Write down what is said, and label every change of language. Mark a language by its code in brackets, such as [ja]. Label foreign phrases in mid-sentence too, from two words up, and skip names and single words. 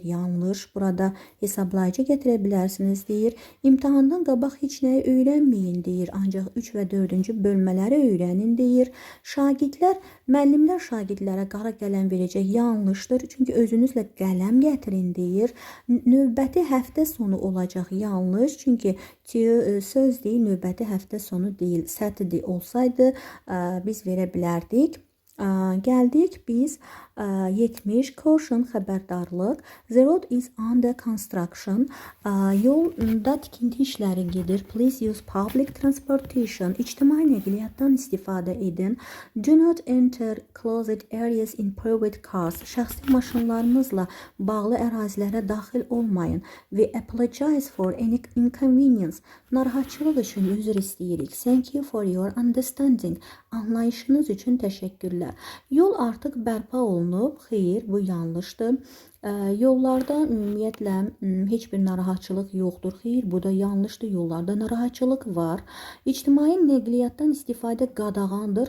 [az] Yanlış. Burada hesablayıcı gətirə bilərsiniz deyir. İmtahandan qabaq heç nəyi öyrənməyin deyir. Ancaq 3 və 4-cü bölmələri öyrənin deyir. Şagirdlər, müəllimlər şagirdlərə qara qələm verəcək. Yanlışdır. Çünki özünüzlə qələm gətirin deyir. Növbəti həftə sonu olacaq. Yanlış. Çünki söz deyil, növbəti həftə sonu deyil. Saturday olsaydı biz verə bilərdik. Gəldik biz 70 caution xəbərdarlıq. [en] The road is under construction. [az] Yolda tikinti işləri gedir. [en] Please use public transportation. [az] İctimai nəqliyyatdan istifadə edin. [en] Do not enter closed areas in private cars. [az] Şəxsi maşınlarınızla bağlı ərazilərə daxil olmayın. [en] We apologize for any inconvenience. [az] Narahatçılıq üçün üzr istəyirik. [en] Thank you for your understanding. [az] Anlayışınız üçün təşəkkürlər. Yol artıq bərpa olunub. Xeyr, bu yanlışdır. Yollarda ümumiyyətlə heç bir narahatçılıq yoxdur. Xeyr, bu da yanlışdır. Yollarda narahatçılıq var. İctimai nəqliyyatdan istifadə qadağandır.